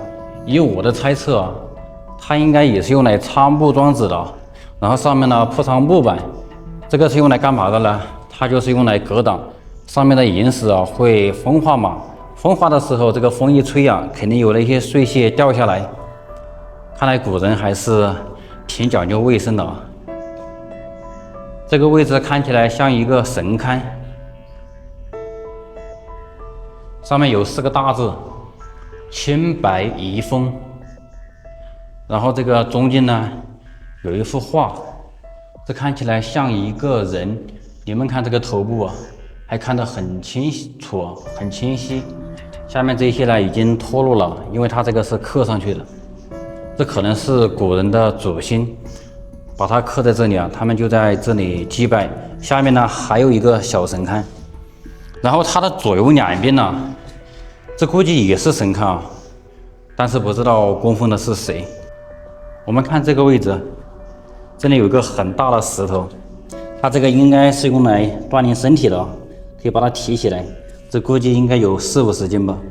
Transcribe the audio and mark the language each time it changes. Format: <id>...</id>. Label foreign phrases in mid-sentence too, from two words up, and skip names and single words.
<zh>以我的猜測啊，它應該也是用来插木樁子的，然後上面呢鋪上木板。這個是用来幹嘛的呢？它就是用来隔擋上面的岩石啊會風化嘛，風化的時候这個風一吹啊，肯定有那些碎屑掉下來。看來古人還是挺講究衛生的啊。這個位置看起來像一個神龕，上面有4個大字“千百遺風”，然後這個中間呢有一幅畫，這看起來像一個人。你們看這個頭部啊，還看得很清楚，很清晰。下面這些呢已經脫落了，因为它這個是刻上去的。這可能是古人的祖先，把它刻在這裡啊，他們就在這裡祭拜。下面呢還有一個小神龕，然後它的左右兩邊呢，這估計也是神龕啊，但是不知道供奉的是誰。我們看這個位置，這裡有一個很大的石頭，它這個應該是用來鍛鍊身體的，可以把它提起來，這估計應該有40-50斤吧。</zh>